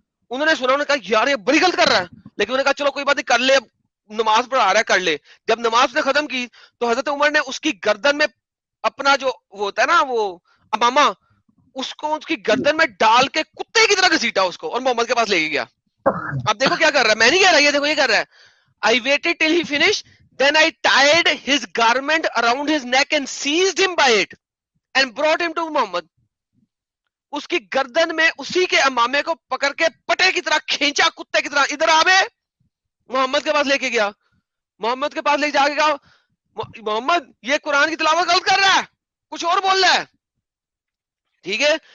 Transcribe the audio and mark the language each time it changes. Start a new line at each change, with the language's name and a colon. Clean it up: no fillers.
Urdu: انہوں نے سنا, انہوں نے کہا یار یہ بڑی غلط کر رہا ہے, لیکن انہوں نے کہا چلو کوئی بات نہیں کر لے, نماز پڑھا رہا ہے کر لے. جب نماز نے ختم کی تو حضرت عمر نے اس کی گردن میں اپنا جو وہ ہوتا ہے نا وہ امامہ, اس کو اس کی گردن میں ڈال کے کتے کی طرح گھسیٹا اس کو, اور محمد کے پاس لے کے گیا. اب دیکھو کیا کر رہا ہے, میں نہیں کہہ رہا, یہ دیکھو یہ کر رہا ہے.
English: I waited till he finished, then I tied his garment around his neck and seized him by it and brought him to Muhammad.
Urdu: اس کی گردن میں اسی کے امامے کو پکڑ کے پٹے کی طرح کھینچا, کتے کی طرح, ادھر آوے, محمد کے پاس لے کے گیا. محمد کے پاس لے جا کے کہا محمد یہ قرآن کی تلاوت غلط کر رہا ہے, کچھ اور بول رہا ہے, ٹھیک ہے.